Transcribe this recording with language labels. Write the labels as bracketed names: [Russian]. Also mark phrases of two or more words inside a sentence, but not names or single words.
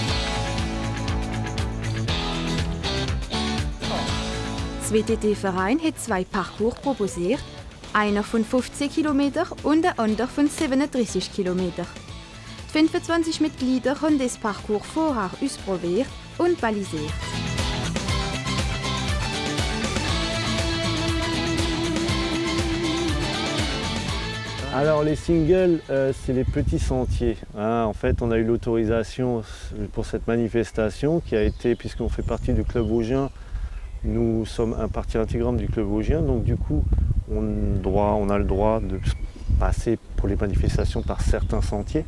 [German] Der WTT-Verein hat 2 Parcours proposiert, einer von 15 km und der andere von 37 km. Die 25 Mitglieder haben das Parcours vorher ausprobiert und balisiert. [French] Alors les singles, c'est les petits sentiers. En fait, on a eu l'autorisation pour cette manifestation qui a été, puisqu'on fait partie du Club Vosgien, nous sommes un partie intégrante du Club Vosgien, donc du coup, on a le droit de passer pour les manifestations par certains sentiers.